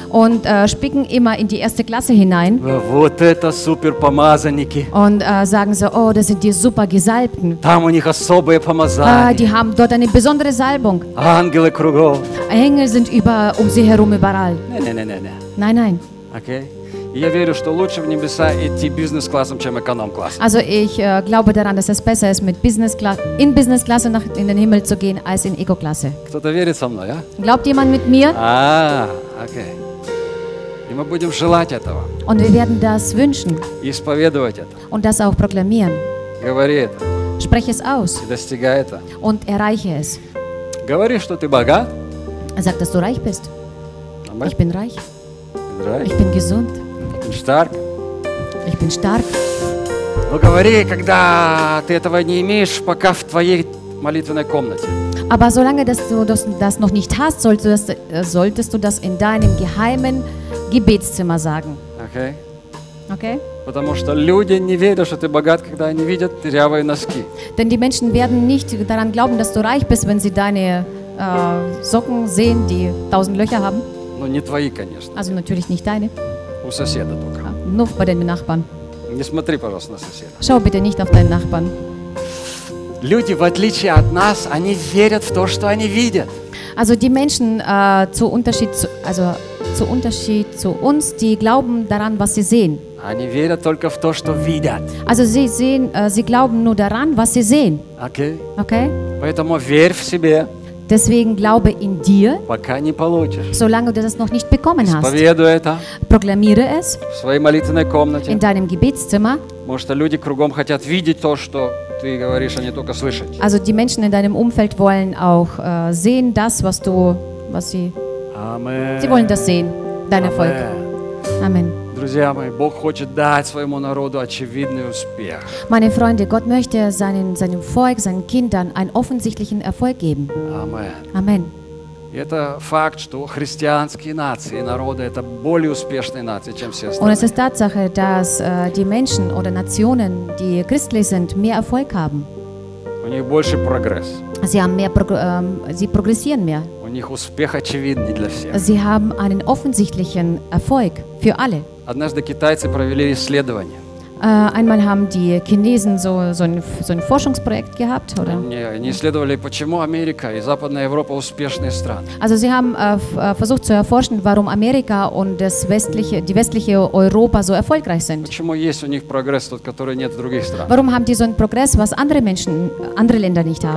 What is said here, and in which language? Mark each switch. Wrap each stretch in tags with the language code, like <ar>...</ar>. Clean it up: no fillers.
<de>Und spicken immer in die erste Klasse hinein.</de> <ru>Вот это супер помазанники.</ru> <de>Und sagen so, oh, das sind die super Gesalbten.</de> <ru>Там у них особые помазания.</ru> <de>Die haben dort eine besondere Salbung.</de> <ru>Ангелы кругом.</ru> <de>Engel sind um sie herum überall. Nein. Nein, nein. Okay.</de> <ru>Я верю, что лучше в небеса идти бизнес-классом, чем эконом-классом.</ru> <de>Also ich glaube daran, dass es besser ist, mit in Business-Klasse nach in den Himmel zu gehen, als in Eco-Klasse.</de> <ru>Кто-то верит со мной, а?</ru> <de>Glaubt jemand mit mir?</de> <ru>Okay. И мы будем желать этого.</ru> <de>Und wir werden das wünschen.</de> <ru>Исповедовать это.</ru> <de>Und das auch proklamieren.</de> <ru>Говори это.</ru> <de>Spreche es aus.</de> <ru>И достигай это.</ru> <de>Und erreiche es.</de> <ru>Говори, что ты богат.</ru> <de>Sag, dass du reich bist. Amen. Ich bin reich. Right. Ich bin gesund. Stark. Ich bin stark.</de> <ru>Ну говори, когда ты этого не имеешь, пока в твоей молитвенной комнате.</ru> <de>Aber solange dass du das noch nicht hast, solltest du das in deinem geheimen Gebetszimmer sagen. Okay. Okay.</de> <ru>Потому что люди не верят, что ты богат, когда они видят дырявые носки.</ru> <de>Denn die Menschen werden nicht daran glauben, dass du reich bist, wenn sie deine Socken sehen, die 1000 Löcher haben.</de> <ru>Ну не твои, конечно.</ru> <de>Also natürlich nicht deine.</de> <ru>У соседа только. Ну,</ru> <de>bei den Nachbarn.</de> <ru>Не смотри, пожалуйста, на соседа.</ru> <de>Schau bitte nicht auf deinen Nachbarn.</de> <ru>Люди, в отличие от нас, они верят в то, что они видят.</ru> <de>Also die Menschen, zu Unterschied zu uns, die glauben daran, was sie sehen.</de> <ru>Они верят только в то, что видят.</ru> <de>Also sie glauben nur daran, was sie sehen. Okay. Okay.</de> <ru>Поэтому верь в себе.</ru> <de>Deswegen glaube in dir,</de> <ru>пока не получишь,</ru> <de>solange du das noch nicht bekommen hast.</de> <ru>Исповедуй это,</ru> <de>proklamiere es</de> <ru>в своей молитвенной комнате,</ru> <de>in deinem Gebetszimmer.</de> <ru>Потому что люди кругом хотят видеть то, что ты говоришь, а не только слышать.</ru> <de>Also die Menschen in deinem Umfeld wollen auch sehen das, was sie. Amen. Sie wollen das sehen, dein Erfolg. Amen.</de> <ru>Друзья мои, Бог хочет дать своему народу очевидный успех.</ru> <de>Meine Freunde, Gott möchte seinem Volk, seinen Kindern einen offensichtlichen Erfolg geben. Amen. Amen.</de> <ru>Это факт, что христианские нации, народы – это более успешные нации, чем все остальные.</ru> <de>Und es ist Tatsache, dass die Menschen oder Nationen, die christlich sind, mehr Erfolg haben.</de> <ru>У них больше прогресс.</ru> <de>Sie haben mehr, sie progressieren mehr.</de> <ru>У них успех очевидный для всех.</ru> <de>Sie haben einen offensichtlichen Erfolg für alle.</de> <ru>Однажды китайцы провели исследование.</ru> <de>Einmal haben die Chinesen so ein Forschungsprojekt gehabt, oder?</de> <ru>Они исследовали, почему Америка и Западная Европа успешные страны.</ru> <de>Also sie haben versucht zu erforschen, warum Amerika und die westliche Europa so erfolgreich sind.</de> <ru>Почему есть у них прогресс тот, который нет в других странах?</ru> <de>Warum haben die so einen Progress, was andere Länder nicht haben?</de>